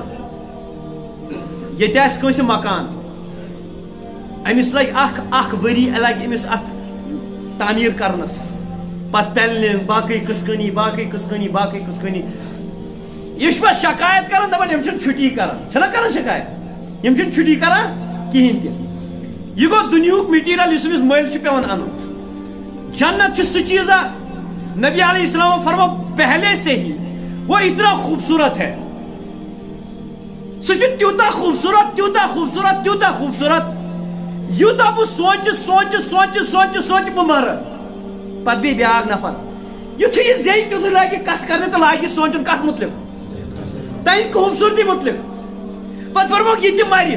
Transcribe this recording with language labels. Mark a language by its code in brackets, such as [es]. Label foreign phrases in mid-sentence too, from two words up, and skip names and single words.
[ks] ییٚتہِ آسہِ کٲنٛسہِ مکان أمِس لگہِ اکھ ؤری لگہِ أمِس اتھ تعمیٖر کرنس، پتہٕ پینلنگ باقٕے قٕسکٲنی باقٕے قٕسکٲنی باقٕے قٕسکٲنی. یہ چھُ پتہٕ شکایت کران دپان یِم چھِنہٕ چھُٹی کران، چھِنہ کران شکایت یِم چھِنہٕ چھُٹی کران کہین تہِ. یہ گوٚو دُنیہُک میٹیریل یُس أمِس مٔلۍ چھُ پیوان انُن. جنت چھُ سُہ چیٖزا [ar] نبی علیہ السلام [ks] فرمو [ur] پہلے سے ہی وہ اتنا خوبصورت ہے، [ks] سُہ چھُ تیوٗتاہ خوبصورت تیوٗتاہ خوبصورت تیوٗتاہ خوبصورت یوٗتاہ بہٕ سونچہِ بہٕ مرٕ. پتہٕ بیٚیہِ بیٛاکھ نفر یُتھُے یہِ زیٚیہِ تیُتھُے لاگہِ کتھ کرنہِ تہٕ لاگہِ سونچُن کتھ متعلق؟ تمہِ خوبصوٗرتی متعلق. پتہٕ فرموکھ یہِ تہِ مرِ.